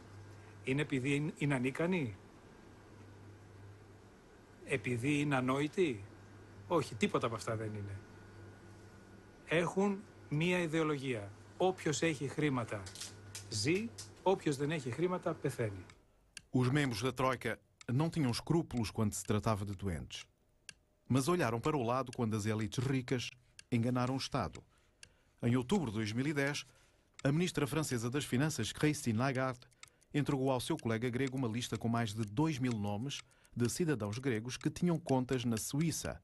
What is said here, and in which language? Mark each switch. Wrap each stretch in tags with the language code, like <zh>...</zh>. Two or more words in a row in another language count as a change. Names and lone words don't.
<el>Είναι επειδή είναι ανίκανοι? Επειδή είναι ανόητοι? Όχι, τίποτα από αυτά δεν είναι. Έχουν μία ιδεολογία. Όποιος έχει χρήματα ζει, όποιος δεν έχει χρήματα πεθαίνει.</el> <pt>Os membros da Troika não tinham escrúpulos quando se tratava de doentes. Mas olharam para o lado quando as elites ricas enganaram o Estado. Em outubro de 2010, a ministra francesa das Finanças, Christine Lagarde, entregou ao seu colega grego uma lista com mais de 2.000 nomes de cidadãos gregos que tinham contas na Suíça.</pt>